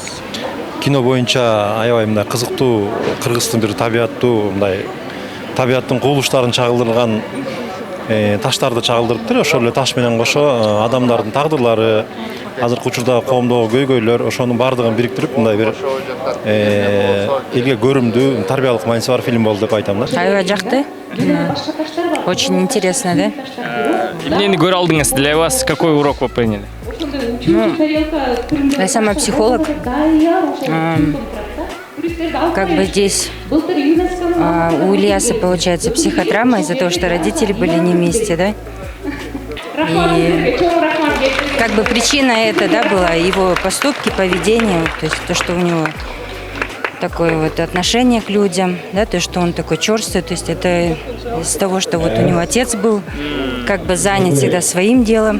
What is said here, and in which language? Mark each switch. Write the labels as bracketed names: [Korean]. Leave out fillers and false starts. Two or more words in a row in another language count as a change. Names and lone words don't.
[Kyrgyz] Кино боюнча аябай мындай кызыктуу, кыргыздын бир табиаттуу, мындай табиаттын кубулуштарын чагылдырган таштарды чагылдырыптыр. Ошол эле таш менен кошо адамдардын тагдырлары, азыркы учурдагы коомдогу көйгөйлөр, ошонун баардыгын бириктирип мындай бир элге көрүмдүү, тарбиялык мааниси бар фильм болду деп айтам да. Аябай жакты. [Russian] Очень интересно, да? [Kyrgyz] Эмнени көрө алдыңыз? [Russian] Для вас какой урок вы приняли? Я сама психолог. Как бы здесь у Ильяса получается психотравма из-за того, что родители были не вместе, да? И как бы причина это, да, была его поступки, поведение, то есть то, что у него такое вот отношение к людям, да, то, что он такой черствый, то есть это из того, что вот у него отец был как бы занят всегда своим делом.